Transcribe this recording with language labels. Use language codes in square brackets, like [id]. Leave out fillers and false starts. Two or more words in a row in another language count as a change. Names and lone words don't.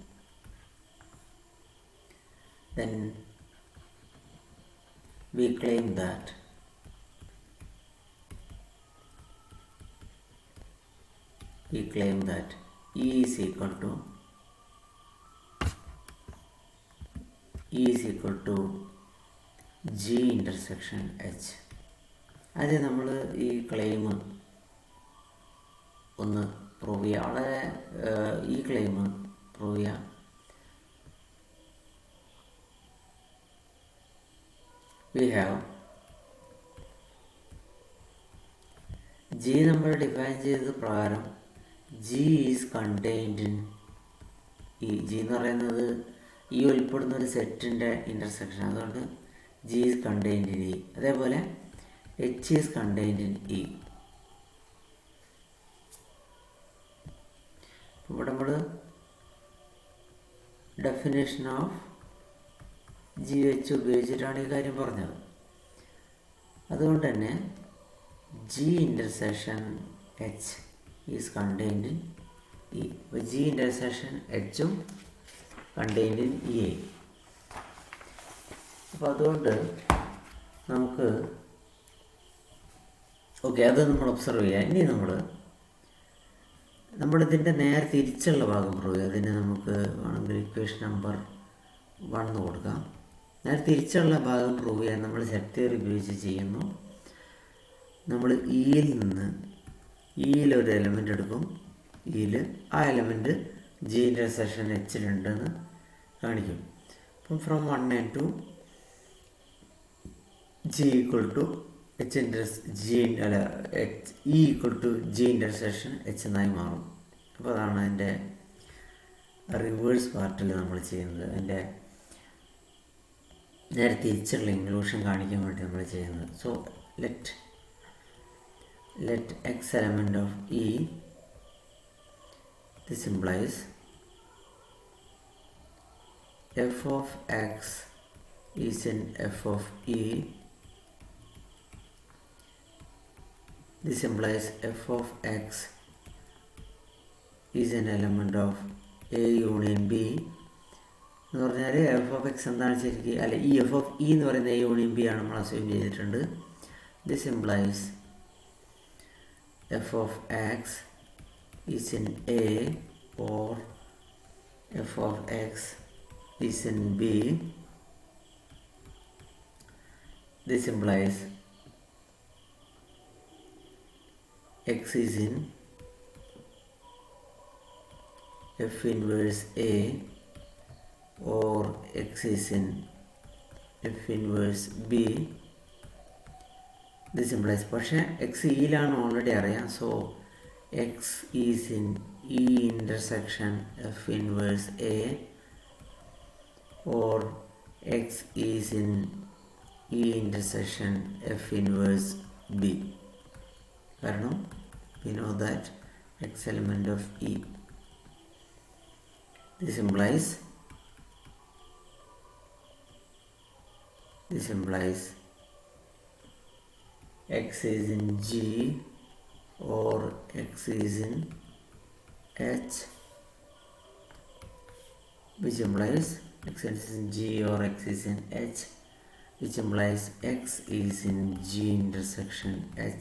[en] Then we claim that E is equal to G intersection H. [ml] അത് നമ്മൾ ഈ ക്ലെയിം ഒന്ന് പ്രൂവ് ചെയ്യുക. വളരെ ഈ ക്ലെയിം പ്രൂവ് ചെയ്യുക. [en] We have G [ml] നമ്മൾ ഡിഫൈൻ ചെയ്തത് പ്രകാരം [en] G is contained in E. [ml] G എന്ന് പറയുന്നത് ഈ ഉൾപ്പെടുന്ന ഒരു സെറ്റിൻ്റെ ഇൻ്റർസെക്ഷൻ. [en] അതുകൊണ്ട് G is contained in E. അതേപോലെ H is contained in E. [ml] ഇവിടെ നമ്മൾ [en] definition of GH [ml] ഉപയോഗിച്ചിട്ടാണ് ഈ കാര്യം പറഞ്ഞത്. അതുകൊണ്ട് തന്നെ [en] G intersection H is contained in E. അപ്പോൾ G intersection H ഉം contained in E. [ml] അപ്പോൾ അതുകൊണ്ട് നമുക്ക് ഓക്കെ അത് നമ്മൾ ഒബ്സർവ് ചെയ്യാം. ഇനി നമ്മളിതിൻ്റെ നേരെ തിരിച്ചുള്ള ഭാഗം പ്രൂവ് ചെയ്യാം. അതിന് നമുക്ക് വേണമെങ്കിൽ [en] equation number 1 [ml] കൊടുക്കാം. നേരെ തിരിച്ചുള്ള ഭാഗം പ്രൂവ് ചെയ്യാൻ നമ്മൾ [en] set theory [ml] ഉപയോഗിച്ച് ചെയ്യുന്നു. നമ്മൾ ഇയിൽ നിന്ന് ഇയിലൊരു എലമെൻ്റ് എടുക്കും. ഇയിൽ ആ എലമെൻറ്റ് G intersection Hലുണ്ടെന്ന് കാണിക്കും. [en] അപ്പം ഫ്രം 1 and 2 G equal to E equal to G intersection H [ml] എന്നായി മാറും. അപ്പോൾ അതാണ് അതിൻ്റെ [en] reverse part [ml] നമ്മൾ ചെയ്യുന്നത്. അതിൻ്റെ നേരെ തിരിച്ചുള്ള ഇൻക്ലൂഷൻ കാണിക്കാൻ വേണ്ടി നമ്മൾ ചെയ്യുന്നത്. [en] സോ let x element of E, this implies f of x is in f of E. This implies f of x is an element of A union B. [ml] എന്ന് പറഞ്ഞാൽ [en] f of x [ml] എന്താണ് ശരിക്കും, അല്ല ഈ [en] f of E [ml] എന്ന് പറയുന്ന [en] A union B [ml] ആണ് നമ്മൾ അസ്യൂം ചെയ്തിട്ടുണ്ട്. [en] this implies f of x is in A or f of x is in B. this implies x is in f inverse A or x is in f inverse b. This implies [ml] പക്ഷേ എക്സ് ഇയിലാണ് ഓൾറെഡി അറിയാം. [en] so x is in E intersection f inverse A or x is in E intersection f inverse B. കാരണം we know that x element of E. This implies x is in G or x is in H, which implies x is in G or x is in H, which implies x is in G intersection H.